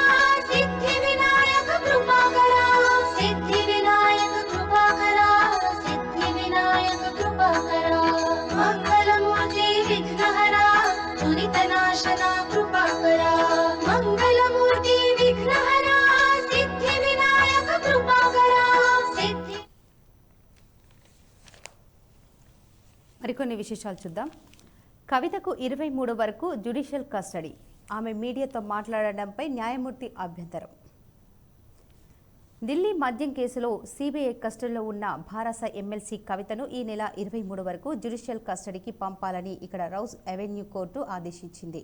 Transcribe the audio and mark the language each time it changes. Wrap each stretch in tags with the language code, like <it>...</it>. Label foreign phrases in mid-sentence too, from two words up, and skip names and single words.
<mr>सिद्धि विनायक कृपाकरा सिद्धि विनायक कृपाकरा सिद्धि विनायक कृपाकरा मंगलमूर्ति विघ्नहरा दुरितनाशना कृपाकरा मंगलमूर्ति विघ्नहरा सिद्धि विनायक कृपाकरा सिद्धि</mr> <te>మరికొన్ని విశేషాలు చూద్దాం. కవితకు 23 వరకు</te> <en>judicial custody.</en> <te>ఆమె మీడియాతో మాట్లాడడంపై న్యాయమూర్తి అభ్యంతరం. ఢిల్లీ మద్యం కేసులో సిబిఐ కస్టడీలో ఉన్న భారస ఎమ్మెల్సీ కవితను ఈ నెల 23 వరకు</te> <en>judicial custody</en> <te>పంపాలని ఇక్కడ రౌస్ అవెన్యూ కోర్టు ఆదేశించింది.</te>